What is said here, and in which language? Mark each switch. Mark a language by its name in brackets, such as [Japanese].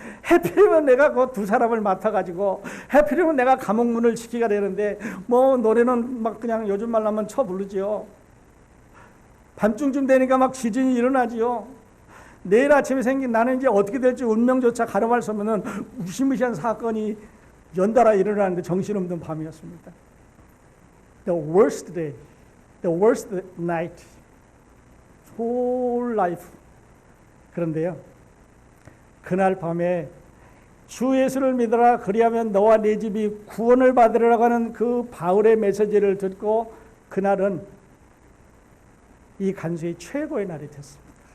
[Korean] 해필이면 내가 그 두 사람을 맡아가지고 해필이면 내가 감옥문을 지키가 되는데 뭐 노래는 막 그냥 요즘 말로 하면 쳐 부르지요. 밤중쯤 되니까 막 지진이 일어나지요. 내일 아침에 생긴 나는 이제 어떻게 될지 운명조차 가늠할 수 없는 무시무시한 사건이 연달아 일어나는데 정신없는 밤이었습니다. [English] The worst day, the worst night, whole life. [Korean] 그런데요, 그날 밤에 주 예수를 믿어라 그리하면 너와 네 집이 구원을 받으리라고 하는 그 바울의 메시지를 듣고 그날은 이 간수의 최고의 날이 됐습니다.